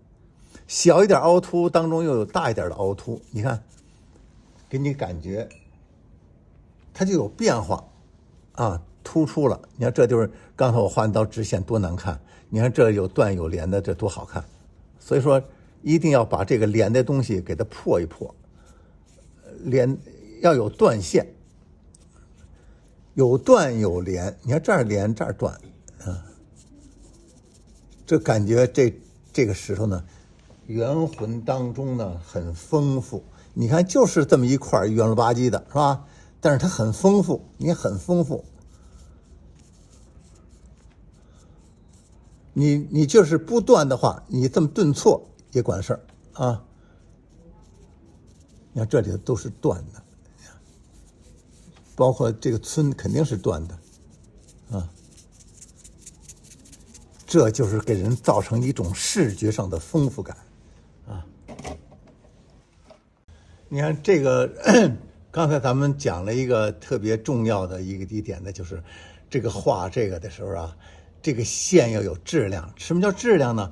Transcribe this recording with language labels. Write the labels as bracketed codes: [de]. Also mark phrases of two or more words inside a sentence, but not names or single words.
[zh] 小一點凹凸當中又有大一點的凹凸，你看，給你感覺它就有變化啊，突出了。你看這就是剛才我畫那道直線多難看，你看這有斷有連的，這多好看。所以說一定要把這個連的東西給它破一破，連要有斷線，有斷有連。你看這兒連這兒斷啊，這感覺這個石頭呢，圓渾當中呢很豐富。你看就是這麼一塊圓了吧唧的，是吧？但是它很豐富，你很豐富。你就是不斷的話，你這麼頓挫也管事兒啊。你看這裡都是斷的，包括這個村肯定是斷的啊。這就是給人造成一種視覺上的豐富感啊。你看這個，剛才咱們講了一個特別重要的一點呢，就是這個畫這個的時候啊，這個線要有質量。什麼叫質量呢？